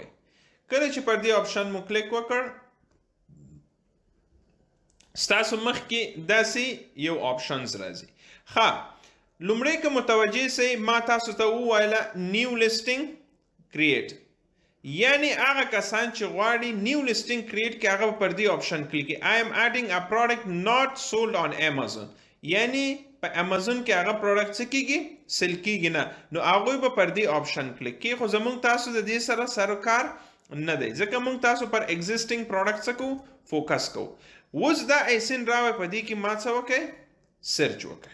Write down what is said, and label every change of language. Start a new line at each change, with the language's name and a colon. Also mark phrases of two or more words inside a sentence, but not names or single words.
Pashto: کله چې پر دې آپشن مو کلیک وکړ، ستاسو مخ کې داسې یو آپشنز راځي. ها لومړی که متوجه سئ، ما تاسو ته وویله
English: new listing create,
Pashto: یعنی هغه کسان چې غواړي
English: new listing create
Pashto: کې هغه پر دې آپشن کلیک کوي.
English: I am adding a product not sold on Amazon،
Pashto: یعنی په امازون کې هغه پروډکټ څه کیږي، سیل کیږي نه. نو هغه به پر دې آپشن کلیک کوي. خو زموږ تاسو د دې سره سروکار نه دی، ځکه موږ تاسو پر
English: existing product
Pashto: څه کوو، فوکس کوو. اوس دا ایسین راوي په دې کې ما څه وکړئ، سرچ وکړئ.